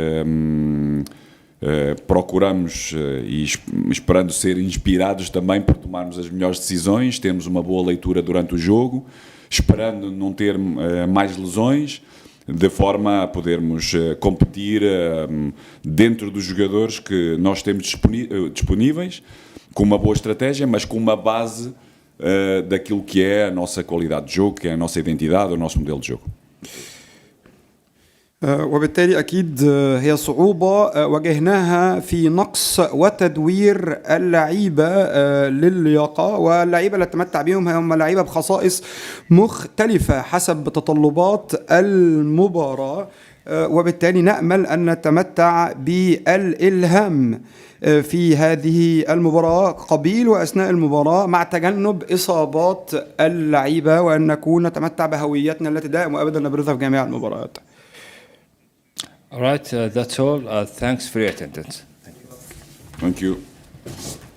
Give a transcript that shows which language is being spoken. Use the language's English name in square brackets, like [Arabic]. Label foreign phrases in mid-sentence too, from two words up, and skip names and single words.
[Portuguese] procuramos e esperando ser inspirados também por tomarmos as melhores decisões, termos uma boa leitura durante o jogo, esperando não ter mais lesões, de forma a podermos competir dentro dos jogadores que nós temos disponíveis, com uma boa estratégia, mas com uma base daquilo que é a nossa qualidade de jogo, que é a nossa identidade, o nosso modelo de jogo. [Arabic] وبالتالي أكيد هي صعوبة واجهناها في نقص وتدوير اللعيبة للياقة، واللعيبة اللي تمتع بهم هم لعيبة بخصائص مختلفة حسب تطلبات المباراة، وبالتالي نأمل أن نتمتع بالإلهام في هذه المباراة قبيل وأثناء المباراة مع تجنب إصابات اللعيبة، وأن نكون نتمتع بهويتنا التي دائما وأبدا نبرزها في جميع المباريات. [English] All right, that's all. Thanks for your attendance. Thank you.